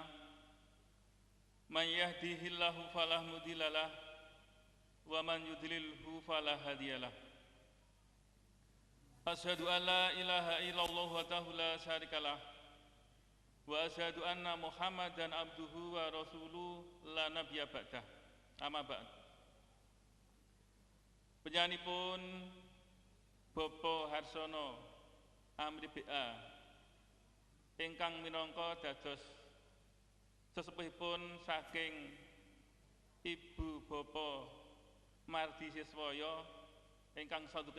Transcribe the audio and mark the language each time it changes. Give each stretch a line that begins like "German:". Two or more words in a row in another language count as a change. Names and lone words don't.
Arabic: من يهده الله فلا مضل له ومن يضلله فلا هادي له. أشهد أن لا إله إلا الله وحده لا شريك له وأشهد أن محمدا عبده ورسوله لا نبي بعده. أما بعد.
Javanese: Penyanipun Bapak Harsono Amri BA ingkang minangka dados sesepuhipun saking Ibu Bapak Mardi Siswaya ingkang saduken